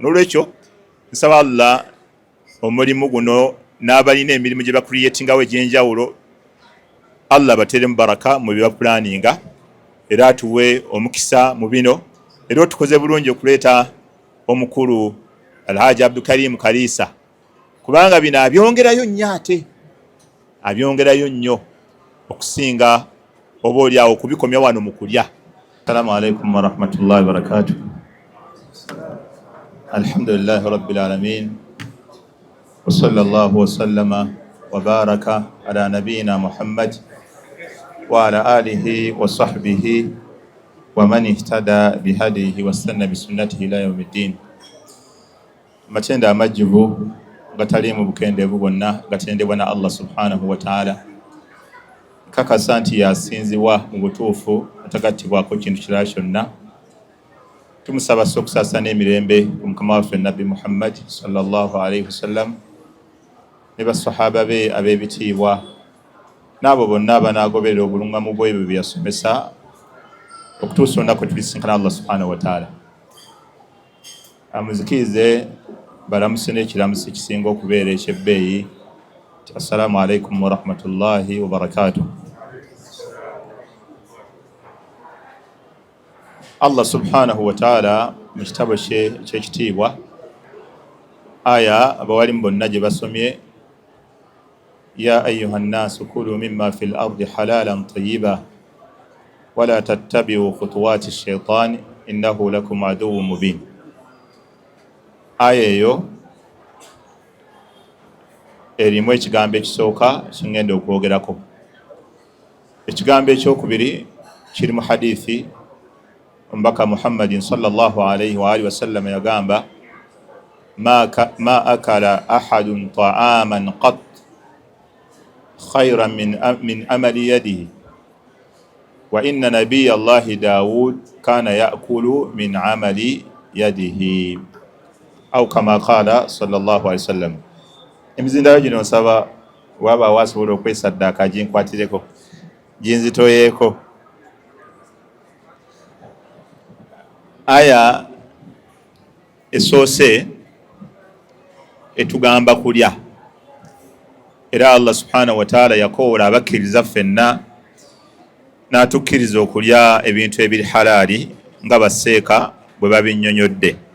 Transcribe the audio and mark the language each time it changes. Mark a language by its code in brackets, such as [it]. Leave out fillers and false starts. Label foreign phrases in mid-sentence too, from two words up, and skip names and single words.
[lg] N'olwekyo nsaba Allah omulimu guno n'abalina emirimu gye bakuriyetingawo egy'enjawulo Allah bateremu baraka mu bye bapulaninga era atuwe omukisa mu bino. Era tukoze bulungi okuleeta omukulu Alhaji Abdukarim Kalisa kubanga bino abyongerayo nnyo ate abyongerayo nnyo okusinga oba oliawo kubikomya wano mu kulya. [ar] السلام عليكم ورحمة الله وبركاته. الحمد لله رب العالمين وصلى الله وسلم وبارك على نبينا محمد وعلى آله وصحبه ومن اهتدى بهديه وسن بسنته إلى يوم الدين. [lg] Matenda amajjuvu gatalimu bukendeevu bwonna gatendebwa na Allah [ar] سبحانه وتعالى. [lg] Kakasa nti yasinzibwa mu butuufu atagattibwako kintu kirala kyonna. Tumusaba okusasa n'emirembe ku mukama waffe Nabbi Muhammad [ar] صلى الله عليه وسلم [lg] ne basahaba be ab'ebitiibwa n'abo bonna abanaagoberera obulungamu bw'ebyo bye yasomesa okutuusa olunaku tulisinkana Allah [ar] سبحانه وتعالى. [lg] Amuzikirize balamuse n'ekiramusi kisinga okubeera ekyebbeeyi. [ar] السلام عليكم ورحمة الله وبركاته. الله سبحانه وتعالى [lg] mu kitabo kye eky'ekitiibwa aya abawalimu bonna gye basomye [ar] يا أيها الناس كلوا مما في الأرض حلالا طيبا ولا تتبعوا خطوات الشيطان إنه لكم عدو مبين. [lg] Aya eyo erimu ekigambo ekisooka kingenda okwogerako. Ekigambo ekyokubiri kiri mu hadithi Mbaka [ar] محمد صلى الله عليه وعلى آله وسلم yagamba ما أكل أحد طعاما قط خيرا من عمل يده وإن نبي الله داود كان يأكل من عمل يده أو كما قال صلى الله عليه وسلم. [lg] Emizindalo gino nsaba waba wasobola okwesaddaaka ginkwatireko ginzitoyeeko. aya esoose etugamba kulya, era Allah [ar] سبحانه وتعالى [lg] yakoola abakkiriza ffenna n'atukkiriza okulya ebintu ebiri halaali nga baseeka bwe babinnyonnyodde.